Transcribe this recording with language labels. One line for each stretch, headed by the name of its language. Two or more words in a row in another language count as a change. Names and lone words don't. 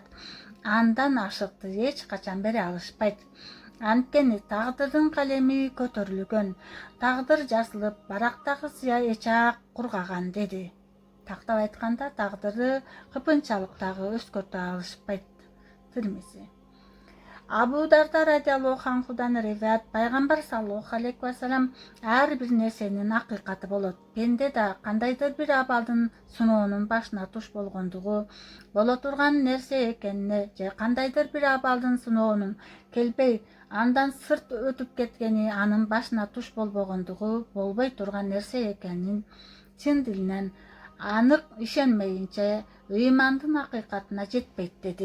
Kyrgyz: Андан ашыкты эч качан бере алышпайт. Анткени тагдырдын калеми көтөрүлгөн, тагдыр жазылып, барактагы сыя эчак кургаган деди. Тактап айтканда, тагдырды кыпынчалыктагы өзгөртө алышпайт. Тирмизи. Абу Дарда
Arabic: رضي الله عنه
Kyrgyz: риваят. Пайгамбар
Arabic: صلى الله عليه وسلم
Kyrgyz: ар бир нерсенин акыйкаты болот. Пенде да кандайдыр бир абалдын сыноонун башына туш болгондугу, боло турган нерсе экенине же кандайдыр бир абалдын сыноонун келбей, андан сырт өтүп кеткени анын башына туш болбогондугу, болбой турган нерсе экенин чын дилинен анык ишенмейинче ыймандын акыйкатына жетпейт деди.